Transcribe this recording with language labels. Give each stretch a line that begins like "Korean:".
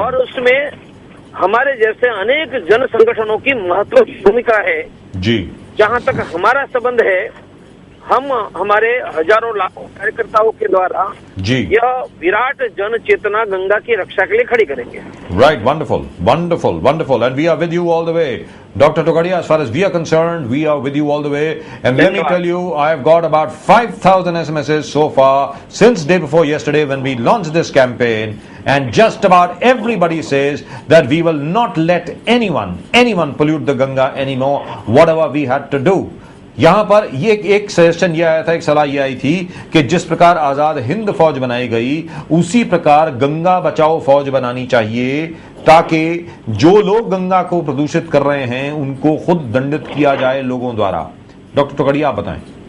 Hindi: और उसमें हमारे जैसे अनेक जन संगठनों की महत्वपूर्ण भूमिका है। जी जहाँ तक हमारा संबंध है, हम हमारे हजारों लाखों कार्यकर्ताओं के द्वारा जी यह विराट जन चेतना गंगा की रक्षा के लिए खड़ी करेंगे।
English: Right, wonderful, wonderful, wonderful. And we are with you all the way. Dr. Togadia, as far as we are concerned, we are with you all the way. And let me tell you, I have got about 5,000 SMSs so far since day before yesterday when we launched this campaign. And just about everybody says that we will not let anyone pollute the Ganga anymore, whatever we had to do.
Hindi: यहां पर ये एक suggestion ये आया था, एक सलाह ये आई थी कि जिस प्रकार आजाद हिंद फौज बनाई गई, उसी प्रकार गंगा बचाओ फौज बनानी चाहिए, ताकि जो लोग गंगा को प्रदूषित कर रहे हैं उनको खुद दंडित किया जाए लोगों द्वारा। डॉक्टर टोकड़िया, आप बताएं।